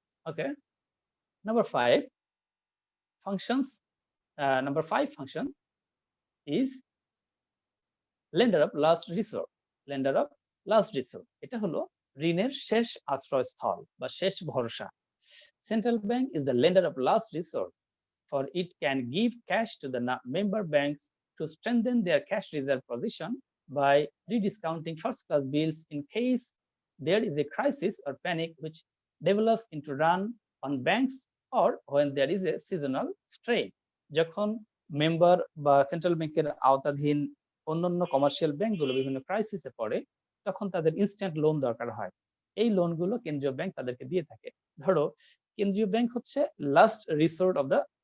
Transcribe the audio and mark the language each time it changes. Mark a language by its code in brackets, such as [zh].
[en] Okay, number 5 functions. Number 5 function is lender of last resort. Lender of last resort, [bn] এটা হলো ঋণের শেষ আশ্রয়স্থল বা শেষ ভরসা। [en] Central bank is the lender of last resort, for it can give cash to the member banks to strengthen their cash reserve position by rediscounting first class bills in case there is a crisis or panic which develops into run on banks or when there is a seasonal strain. [bn] যখন member বা central ব্যাংকের আওতাধীন অন্যান্য commercial ব্যাংকগুলো বিভিন্ন ক্রাইসিসে পড়ে, তখন তাদের ইনস্ট্যান্ট লোন দরকার হয়। এই লোনগুলো কেন্দ্রীয় ব্যাংক তাদেরকে দিয়ে থাকে। ধরো কেন্দ্রীয় ব্যাংক হচ্ছে [en] last resort of the